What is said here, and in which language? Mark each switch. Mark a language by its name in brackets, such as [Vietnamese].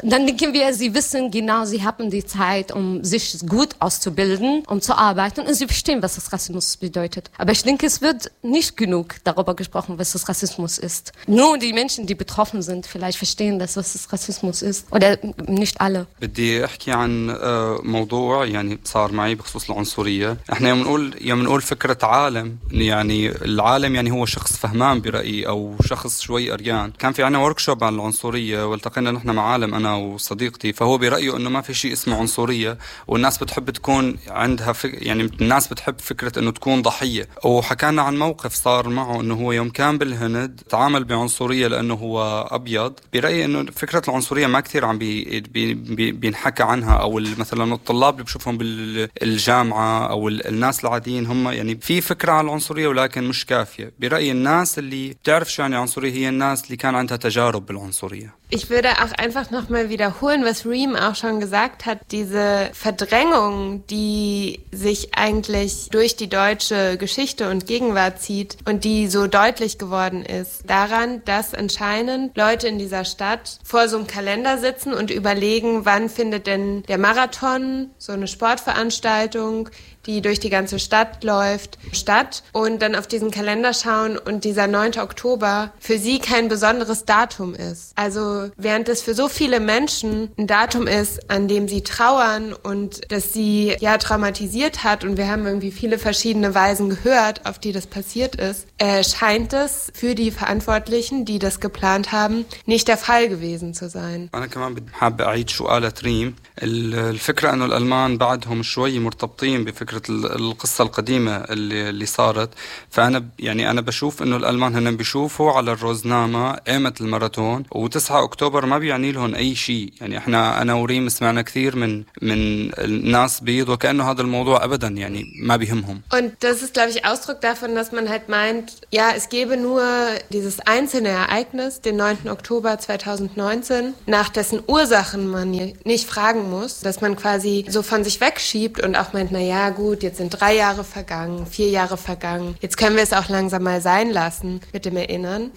[German] Und dann denken wir, sie wissen genau, sie haben die Zeit, um sich gut auszubilden, um zu arbeiten und sie verstehen, was das Rassismus bedeutet. Aber ich denke, es wird nicht genug darüber gesprochen, was das Rassismus ist. Nur die Menschen, die betroffen sind, vielleicht verstehen das, was das Rassismus ist. Oder nicht alle. [Arabic] بدي احكي عن موضوع يعني صار معي بخصوص العنصرية. احنا يوم نقول فكرة عالم، يعني العالم يعني هو شخص فهمان برأيي او شخص شوي أريان. كان في عنا وركشوب عن العنصرية والتقينا نحن مع عالم انا وصديقتي، فهو برأيه انه ما في شيء اسمه عنصرية والناس بتحب تكون عندها يعني الناس بتحب فكرة انه تكون ضحية. وحكانا عن موقف صار معه انه هو يوم كان بالهند تعامل بعنصرية لانه هو ابيض. برأيي انه فكرة العنصرية ما كثير عم بينحكى عنها، او مثلا الطلاب اللي بشوفهم بالجامعة او الناس العاديين هم يعني في فكرة عن العنصرية ولكن مش كافية. برأيي الناس اللي بتعرف شو يعني عنصرية هي الناس اللي كان عندها تجارب بالعنصرية. [German] Ich würde auch einfach nochmal wiederholen, was Reem auch schon gesagt hat, diese Verdrängung, die sich eigentlich durch die deutsche Geschichte und Gegenwart zieht und die so deutlich geworden ist, daran, dass anscheinend Leute in dieser Stadt vor so einem Kalender sitzen und überlegen, wann findet denn der Marathon, so eine Sportveranstaltung, die durch die ganze Stadt läuft, statt und dann auf diesen Kalender schauen und dieser 9. Oktober für sie kein besonderes Datum ist. Also während es für so viele Menschen ein Datum ist, an dem sie trauern und das sie ja traumatisiert hat und wir haben irgendwie viele verschiedene Weisen gehört, auf die das passiert ist, scheint es für die Verantwortlichen, die das geplant haben, nicht der Fall gewesen zu sein. Ich möchte auch noch einmal die Frage stellen. Die Idee, dass die Deutschen nach einem Jahr mit [Arabic] فكرة القصة القديمة اللي صارت، فأنا يعني أنا بشوف إنه الألمان هنن بيشوفوا على الروزنامة قيمة الماراثون، وتسعة أكتوبر ما بيعني لهم أي شيء. يعني إحنا أنا وريم سمعنا كثير من الناس بيض، وكأنه هذا الموضوع أبدا يعني ما بيهمهم. [German] Und das ist glaube ich Ausdruck davon, dass man halt meint, ja, es gäbe nur dieses einzelne Ereignis, den 9. Oktober 2019, nach dessen Ursachen man nicht fragen muss, dass man quasi so von sich wegschiebt und auch meint, naja gut, jetzt sind 3 Jahre vergangen, 4 Jahre vergangen, jetzt können wir es auch langsam mal sein lassen mit dem Erinnern.